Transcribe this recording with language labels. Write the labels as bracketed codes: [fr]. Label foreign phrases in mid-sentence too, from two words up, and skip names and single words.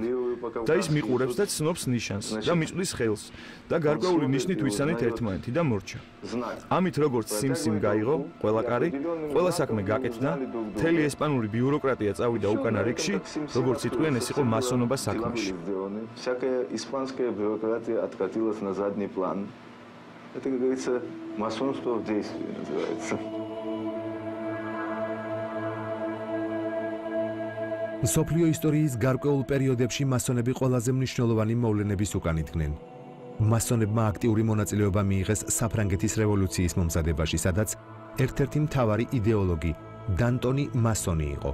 [ka] და ის მიყურებს და ცნობს ნიშანს და მიწვლის ხელს და გარკვეული ნიშნით ვიცანით ერთმანეთი და მორჩა. ამით როგორც სიმსიმ გაიღო, ყველა კარი, ყველა საქმე გაკეთდა, მთელი ესპანური ბიუროკრატია წავიდა უკანა რიგში, როგორც იტყვიან, ეს იყო მასონობა საქმეში. [ru] Всякая испанская бюрократия откатилась на задний план. Это, как говорится, масонство в действии называется. [ka] მსოფლიო ისტორიის გარკვეულ პერიოდებში მასონები ყველაზე მნიშვნელოვანი მოვლენების უკან იდგნენ. მასონებმა აქტიური მონაწილეობა მიიღეს საფრანგეთის რევოლუციის მომზადებაში, სადაც ერთ-ერთი მთავარი იდეოლოგი დანტონი მასონი იყო.